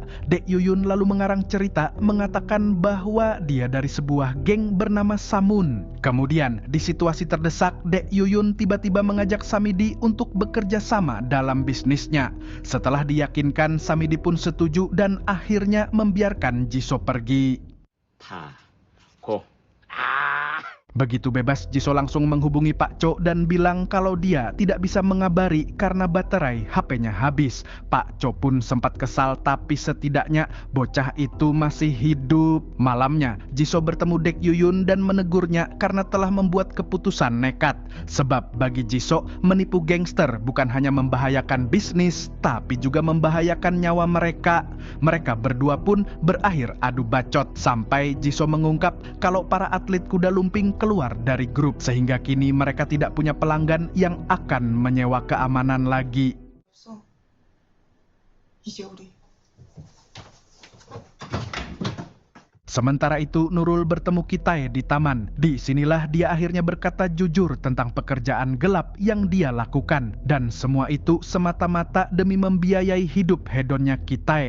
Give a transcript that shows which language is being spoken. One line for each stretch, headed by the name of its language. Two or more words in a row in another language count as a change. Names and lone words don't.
Indonesian: Dek Yuyun lalu mengarang cerita mengatakan bahwa dia dari sebuah geng bernama Samun. Kemudian di situasi terdesak, Dek Yuyun tiba-tiba mengajak Samidi untuk bekerja sama dalam bisnisnya. Setelah diyakinkan, Samidi pun setuju dan akhirnya membiarkan Jisoo pergi. 다. 고. Begitu bebas, Jisoo langsung menghubungi Pak Cho dan bilang kalau dia tidak bisa mengabari karena baterai HP-nya habis. Pak Cho pun sempat kesal, tapi setidaknya bocah itu masih hidup. Malamnya, Jisoo bertemu Dek Yuyun dan menegurnya karena telah membuat keputusan nekat. Sebab bagi Jisoo, menipu gangster bukan hanya membahayakan bisnis, tapi juga membahayakan nyawa mereka. Mereka berdua pun berakhir adu bacot sampai Jisoo mengungkap kalau para atlet kuda lumping keluar dari grup sehingga kini mereka tidak punya pelanggan yang akan menyewa keamanan lagi.
Korean: 없어. 이제 우리
Indonesian: Sementara itu Nurul bertemu Kitae di taman. Di sinilah dia akhirnya berkata jujur tentang pekerjaan gelap yang dia lakukan. Dan semua itu semata-mata demi membiayai hidup hedonnya Kitae.